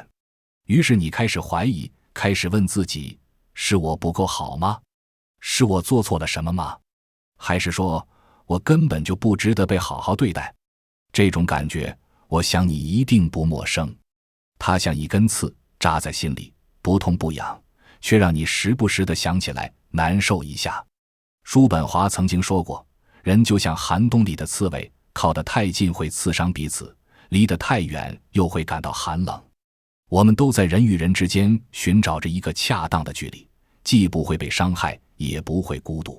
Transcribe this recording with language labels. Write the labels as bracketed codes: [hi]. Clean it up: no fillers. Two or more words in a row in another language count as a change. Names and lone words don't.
[zh] 於是你開始懷疑，開始問自己，是我不夠好嗎？是我做錯了什麼嗎？還是說我根本就不值得被好好對待？這種感覺，我想你一定不陌生。它像一根刺扎在心裡，不痛不癢，卻讓你時不時地想起來，難受一下。叔本華曾經說過，人就像寒冬裡的刺蝟，靠得太近會刺傷彼此，離得太遠又會感到寒冷。我們都在人與人之間尋找着一個恰當的距離，既不會被傷害，也不會孤獨。